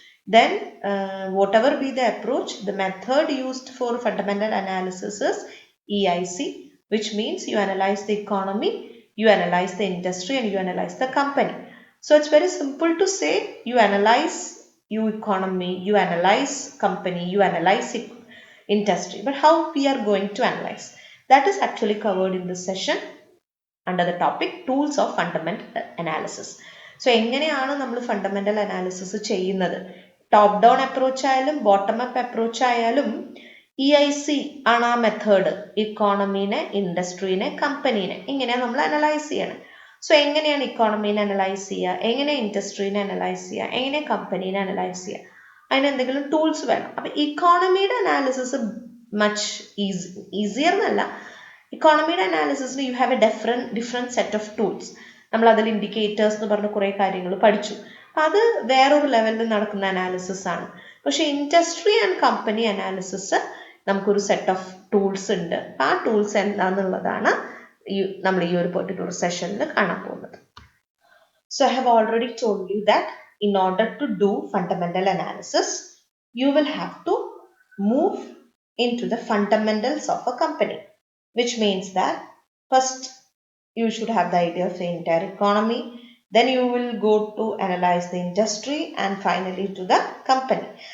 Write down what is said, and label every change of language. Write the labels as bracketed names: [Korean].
[English] Then, whatever be the approach, the method used for fundamental analysis is EIC, which means you analyze the economy, you analyze the industry, and you analyze the company. So it's very simple to say you analyze economy, you analyze company, you analyze industry. But how we are going to analyze? That is actually covered in this session under the topic tools of fundamental analysis. [Malayalam] So എങ്ങനെയാണ് നമ്മൾ fundamental analysis ചെയ്യുന്നത്? Top down approach ആയാലും bottom up approach ആയാലും EIC ആണ് ആ method. ഇക്കോണമീനെ, ഇൻഡസ്ട്രീനെ, കമ്പനീനെ ഇങ്ങനെയാണ് നമ്മൾ analyse ചെയ്യണം. സോ എങ്ങനെയാണ് ഇക്കോണമീനെ അനലൈസ് ചെയ്യുക, എങ്ങനെ ഇൻഡസ്ട്രീനെ അനലൈസ് ചെയ്യുക, എങ്ങനെ കമ്പനീനെ അനലൈസ് ചെയ്യുക, അതിന് എന്തെങ്കിലും ടൂൾസ് വേണം. അപ്പം ഇക്കോണമിയുടെ അനാലിസിസ് [English] much easier [Malayalam] എന്നല്ല, ഇക്കോണമിയുടെ അനാലിസിസിന് [English] You have a different set of tools. [Malayalam] നമ്മൾ അതിൽ ഇൻഡിക്കേറ്റേഴ്സ് എന്ന് പറഞ്ഞ കുറേ കാര്യങ്ങൾ പഠിച്ചു. അപ്പം അത് വേറൊരു ലെവലിൽ നടക്കുന്ന അനാലിസിസ് ആണ്. പക്ഷെ ഇൻഡസ്ട്രി ആൻഡ് കമ്പനി അനാലിസിസ് നമുക്കൊരു സെറ്റ് ഓഫ് ടൂൾസ് ഉണ്ട്. അപ്പം ആ ടൂൾസ് എന്താണെന്നുള്ളതാണ് നമ്മൾ ഈ ഒരു പെർട്ടിക്കുലർ സെഷനിൽ കാണാൻ പോകുന്നത്. [English] So I have already told you that in order to do fundamental analysis, you will have to move into the fundamentals of a company, which means that first you should have the idea of the entire economy, then you will go to analyze the industry, and finally to the company.